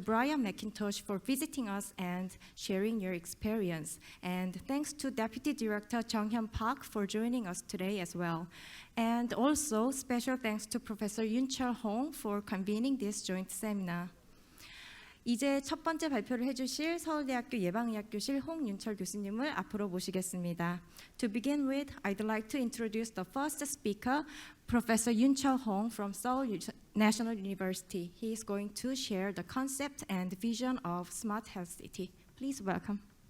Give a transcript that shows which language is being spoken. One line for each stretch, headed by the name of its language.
English: Brian McIntosh for visiting us and sharing your experience. And thanks to Deputy Director Jung-hyun Park for joining us today as well. And also special thanks to Professor Yoon-chul Hong for convening this joint seminar.
Korean: 이제 첫 번째 발표를 해주실 서울대학교 예방의학교실 홍윤철 교수님을 앞으로 모시겠습니다.
English: To begin with, I'd like to introduce the first speaker, Professor Yoon-chul Hong from Seoul National University. He is going to share the concept and vision of Smart Health City. Please welcome.